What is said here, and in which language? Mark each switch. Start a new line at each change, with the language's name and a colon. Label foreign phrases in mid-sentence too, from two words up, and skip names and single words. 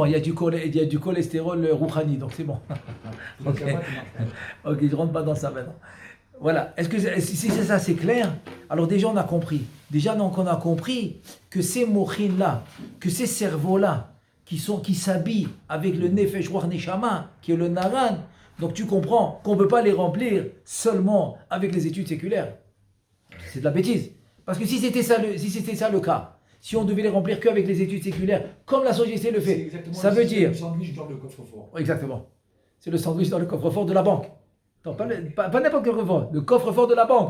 French: Il y a du cholestérol rouhani, donc c'est bon. Ok, je rentre pas dans ça maintenant. Voilà. Est-ce que si c'est ça, c'est clair? Alors déjà, on a compris. On a compris que ces mochines-là, que ces cerveaux-là, qui s'habillent avec le
Hebrew: נפש רוח נשמה,
French: qui est le naran. Donc tu comprends qu'on ne peut pas les remplir seulement avec les études séculaires. C'est de la bêtise. Parce que si c'était ça le cas, si on devait les remplir qu'avec les études séculaires, comme la société le fait, ça veut dire... C'est le sandwich dans le coffre-fort. Exactement. C'est le sandwich dans le coffre-fort de la banque. Non, pas n'importe quel coffre-fort, le coffre-fort de la banque.